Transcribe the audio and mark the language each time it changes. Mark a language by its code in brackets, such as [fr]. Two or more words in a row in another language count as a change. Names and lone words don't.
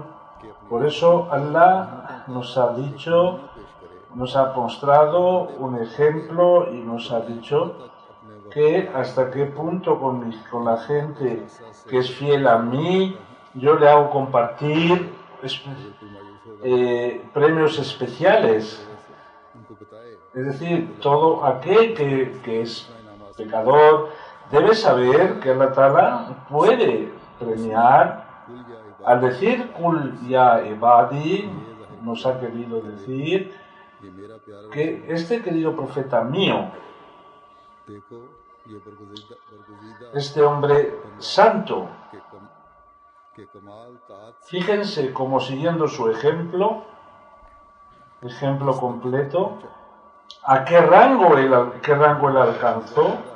[es] Por eso Allah nos ha dicho, nos ha mostrado un ejemplo y nos ha dicho que hasta qué punto con la gente que es fiel a mí, yo le hago compartir premios especiales. Es decir, todo aquel que es pecador debe saber que Allah Ta'ala puede premiar. Al decir [ar] قل يا عبادي, [es] nos ha querido decir que este querido profeta mío, este hombre santo, fíjense cómo siguiendo su ejemplo completo, ¿a qué rango él alcanzó?